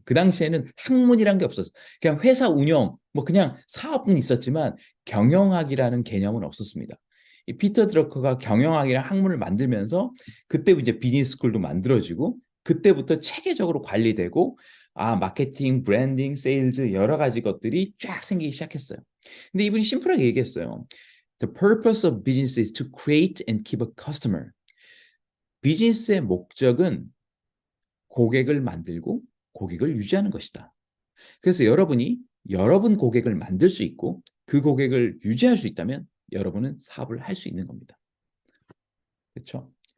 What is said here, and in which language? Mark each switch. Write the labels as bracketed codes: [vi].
[ko] 그 당시에는 학문이란 게 없었어요. 그냥 회사 운영, 뭐 그냥 사업은 있었지만 경영학이라는 개념은 없었습니다. 이 피터 드러커가 경영학이라는 학문을 만들면서 그때 이제 비즈니스 스쿨도 만들어지고 그때부터 체계적으로 관리되고 마케팅, 브랜딩, 세일즈 여러 가지 것들이 쫙 생기기 시작했어요. 근데 이분이 심플하게 얘기했어요. [en] The purpose of business is to create and keep a customer. [ko] 비즈니스의 목적은 고객을 만들고 고객을 유지하는 것이다. 그래서 여러분이 여러분 고객을 만들 수 있고 그 고객을 유지할 수 있다면 여러분은 사업을 할 수 있는 겁니다. 그렇죠?